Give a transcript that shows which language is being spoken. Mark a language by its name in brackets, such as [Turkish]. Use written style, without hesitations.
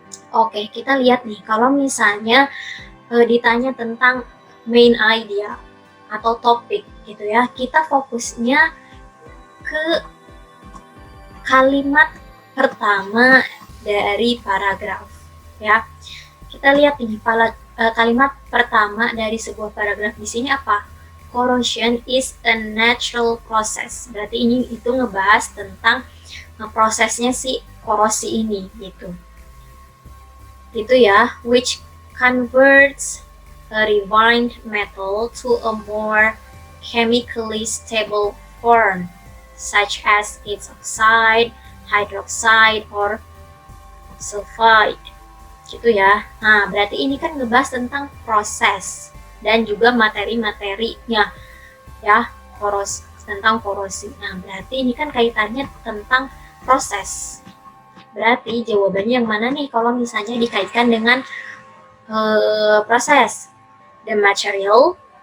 [Indonesian] Oke, kita lihat nih, kalau misalnya ditanya tentang main idea atau topik gitu ya, kita fokusnya ke kalimat pertama dari paragraf ya. Kita lihat ini kalimat pertama dari sebuah paragraf di sini apa? [English] Corrosion is a natural process. [Indonesian] Berarti ini itu ngebahas tentang prosesnya si korosi ini gitu. Itu ya, [English] which converts a refined metal to a more chemically stable form, such as its oxide, hydroxide, or sulfide. [Indonesian] Gitu ya. Nah, berarti ini kan ngebahas tentang proses dan juga materi-materinya ya, tentang korosi. Nah, berarti ini kan kaitannya tentang proses. Berarti jawabannya yang mana nih kalau misalnya dikaitkan dengan proses? [English] The material.